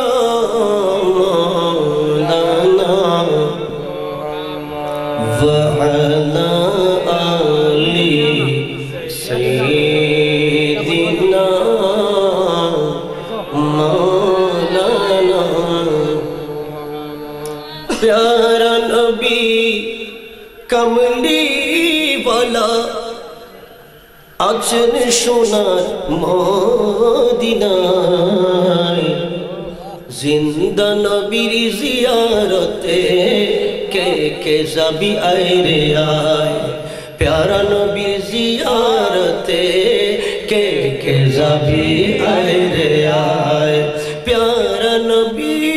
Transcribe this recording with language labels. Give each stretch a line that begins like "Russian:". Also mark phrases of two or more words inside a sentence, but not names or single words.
Arabic: مولانا وعلى آل سيدنا مولانا
Urdu: پیارا نبی کملی والا
Bangla: আছেন সোনার মদিনায় জিন্দা নবীর জিয়ারতে কে কে যাবি আয় রে আয় প্যারা নবীর জিয়ারতে কে কে যাবি আয় রে আয়
Urdu: پیارا نبی